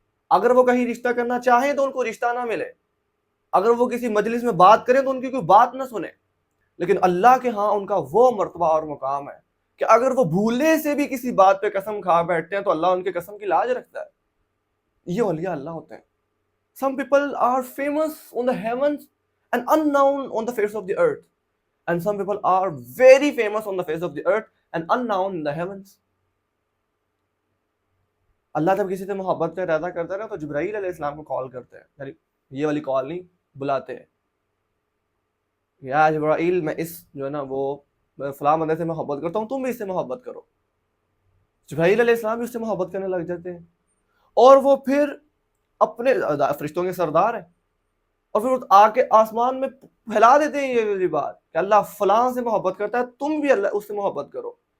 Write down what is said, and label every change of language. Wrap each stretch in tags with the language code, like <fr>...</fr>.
<ur>اگر وہ کہیں رشتہ کرنا چاہیں تو ان کو رشتہ نہ ملے, اگر وہ کسی مجلس میں بات کریں تو ان کی کوئی بات نہ سنے. لیکن اللہ کے ہاں ان کا وہ مرتبہ اور مقام ہے کہ اگر وہ بھولے سے بھی کسی بات پہ قسم کھا بیٹھتے ہیں تو اللہ ان کے قسم کی لاج رکھتا ہے. یہ اولیاء اللہ ہوتے ہیں.</ur> <en>Some people are famous on the heavens and unknown on the face of the earth. And some people are very famous on the face of the earth and unknown in the heavens.</en> <ur>اللہ جب کسی سے محبت کا ارادہ کرتا ہے نا تو جبرائیل علیہ السلام کو کال کرتے ہیں, یعنی یہ والی کال نہیں, بلاتے ہیں, یا جبرائیل میں اس جو ہے نا وہ فلاں بندے سے محبت کرتا ہوں, تم بھی اس سے محبت کرو. جبرائیل علیہ السلام بھی اس سے محبت کرنے لگ جاتے ہیں, اور وہ پھر اپنے فرشتوں کے سردار ہیں, اور پھر آ کے آسمان میں پھیلا دیتے ہیں یہ والی بات کہ اللہ فلاں سے محبت کرتا ہے, تم بھی اللہ اس سے محبت کرو.</ur>